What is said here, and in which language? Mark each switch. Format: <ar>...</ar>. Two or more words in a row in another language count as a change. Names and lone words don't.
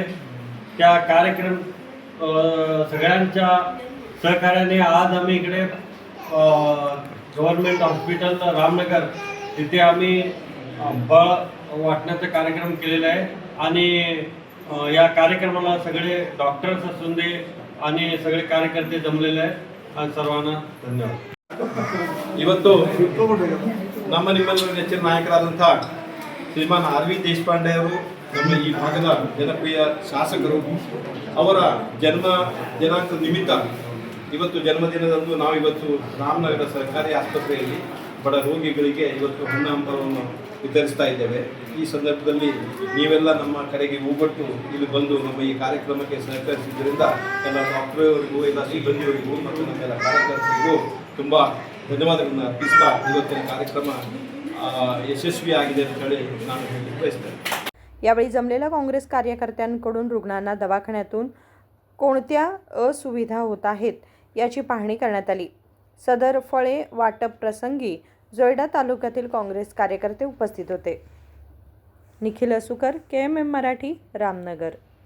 <mr>त्या कार्यक्रम सगळ्यांच्या सहकार्याने आज आम्ही इकडे</mr> <en>government hospital</en> <mr>रामनगर तिथे आम्ही फळ वाटण्याचा कार्यक्रम केलेला आहे। आणि या कार्यक्रमाला सगळे डॉक्टर्स असून दे आणि सगळे कार्यकर्ते जमलेले आहेत। सर्वांना धन्यवाद।</mr> <kn>ಇವತ್ತು ನಿಮ್ಮೆಲ್ಲರ ನೆಚ್ಚಿನ ನಾಯಕರಾದಂತಹ ಶ್ರೀಮಾನ್ ಆರ್.ವಿ. ದೇಶಪಾಂಡೆ ಅವರು ನಮ್ಮ ಈ ಭಾಗದ ಜನಪ್ರಿಯ ಶಾಸಕರು, ಅವರ ದಿನಾಂಕದ ನಿಮಿತ್ತ ಇವತ್ತು ಜನ್ಮದಿನದಂದು ನಾವು ಇವತ್ತು ರಾಮನಗರ ಸರ್ಕಾರಿ ಆಸ್ಪತ್ರೆಯಲ್ಲಿ ಬಡ ರೋಗಿಗಳಿಗೆ ಇವತ್ತು ಹಣ್ಣಾಂಬರವನ್ನು ವಿತರಿಸ್ತಾ ಇದ್ದೇವೆ। ಈ ಸಂದರ್ಭದಲ್ಲಿ ನೀವೆಲ್ಲ ನಮ್ಮ ಕಡೆಗೆ ಹೋಗ್ಬಿಟ್ಟು ಇಲ್ಲಿ ಬಂದು ನಮ್ಮ ಈ ಕಾರ್ಯಕ್ರಮಕ್ಕೆ ಸಹಕರಿಸಿದ್ದರಿಂದ ಎಲ್ಲ ಡಾಕ್ಟರ್ವರಿಗೂ ಎಲ್ಲ ಸಿಬ್ಬಂದಿಯವರಿಗೂ ಮತ್ತು ನಮ್ಮೆಲ್ಲ ಕಾರ್ಯಕರ್ತರಿಗೂ ತುಂಬ ಧನ್ಯವಾದಗಳನ್ನು ಅರ್ಪಿಸ್ತಾ ಇವತ್ತಿನ ಕಾರ್ಯಕ್ರಮ ಯಶಸ್ವಿಯಾಗಿದೆ ಅಂತ ಹೇಳಿ ನಾನು ಹೇಳಲಿಕ್ಕೆ ಬಯಸ್ತೇನೆ।</kn> <mr>यावेळी जमलेल्या काँग्रेस कार्यकर्त्यांकडून रुग्णांना दवाखान्यातून कोणत्या असुविधा होत आहेत याची पाहणी करण्यात आली। सदर फळे वाटप प्रसंगी जोयडा तालुक्यातील काँग्रेस कार्यकर्ते उपस्थित होते। निखिल असुकर, KMM मराठी, रामनगर।</mr>